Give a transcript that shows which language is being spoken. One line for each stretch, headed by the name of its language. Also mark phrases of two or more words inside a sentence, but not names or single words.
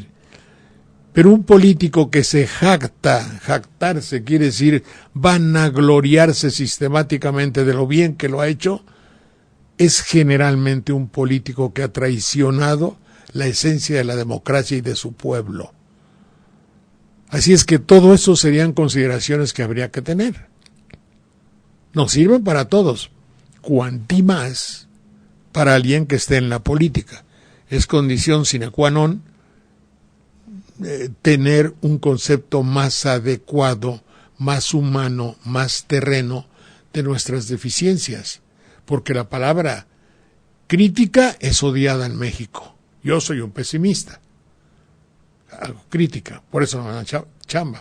Spanish: Pero un político que se jactarse quiere decir vanagloriarse sistemáticamente de lo bien que lo ha hecho, es generalmente un político que ha traicionado la esencia de la democracia y de su pueblo. Así es que todo eso serían consideraciones que habría que tener. Nos sirven para todos, cuanti más para alguien que esté en la política. Es condición
Latin: sine qua non
Spanish: tener un concepto más adecuado, más humano, más terreno de nuestras deficiencias, porque la palabra crítica es odiada en México. Yo soy un pesimista. Algo crítica, por eso no me dan chamba.